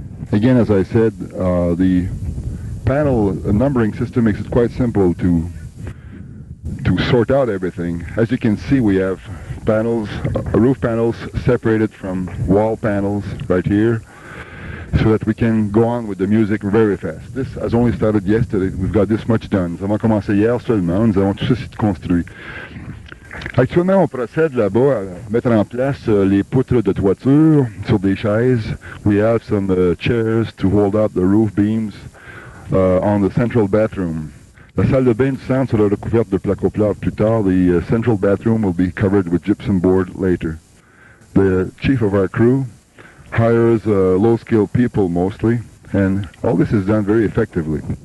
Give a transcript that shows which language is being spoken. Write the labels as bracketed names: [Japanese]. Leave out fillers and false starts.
[English] Again, as I said, the panel numbering system makes it quite simple to sort out everything. As you can see, we have panels, roof panels separated from wall panels right here, so that we can go on with the music very fast. This has only started yesterday. We've got this much done. [French] Nous avons commencé hier seulement. Nous avons tout ceci construit. Actuellement, on procède là-bas à mettre en place les poutres de toiture sur des chaises. [English] We have some chairs to hold up the roof beams on the central bathroom. [French] La salle de bain du centre sera recouverte de placo-plâtre plus tard. [English] The central bathroom will be covered with gypsum board later. The chief of our crew hires low-skilled people mostly, and all this is done very effectively.